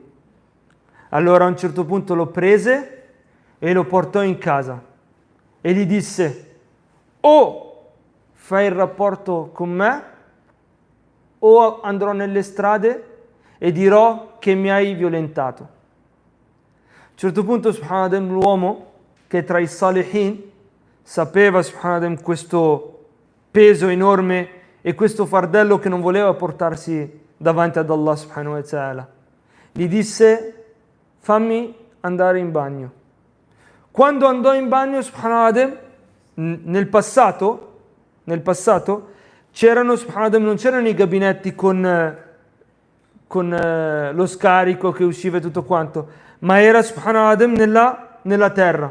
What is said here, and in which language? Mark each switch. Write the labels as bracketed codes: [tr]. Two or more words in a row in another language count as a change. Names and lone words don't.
[it] Allora a un certo punto lo prese e lo portò in casa e gli disse: o fai il rapporto con me o andrò nelle strade e dirò che mi hai violentato. A un certo punto subhanallah l'uomo, che tra i salihin sapeva subhanallah questo peso enorme e questo fardello che non voleva portarsi davanti ad Allah [ar] سبحانه وتعالى, [it] gli disse: fammi andare in bagno. Quando andò in bagno, subhanallah, nel passato c'erano, subhanallah, non c'erano i gabinetti con lo scarico che usciva e tutto quanto, ma era subhanallah nella terra.